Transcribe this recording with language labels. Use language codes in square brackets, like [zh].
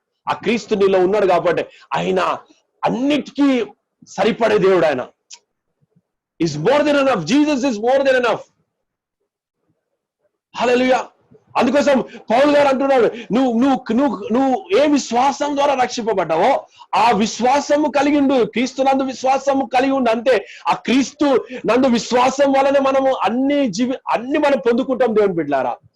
[te] ఆ క్రీస్తు నీలో ఉన్నాడు కాబట్టి ఆయన అన్నిటికీ సరిపడే దేవుడు. ఆయన [en] is more than enough. Jesus is more than enough. Hallelujah. [te] అందుకోసం పౌలు గారు అంటున్నాడు, నువ్వు ఏ విశ్వాసం ద్వారా రక్షింపబడ్డావో ఆ విశ్వాసము కలిగి ఉండు. క్రీస్తు నందు విశ్వాసము కలిగి ఉండు అంతే. ఆ క్రీస్తు నందు విశ్వాసం వలనే మనము అన్ని మనం పొందుకుంటాం దేవుని బిడ్డలారా.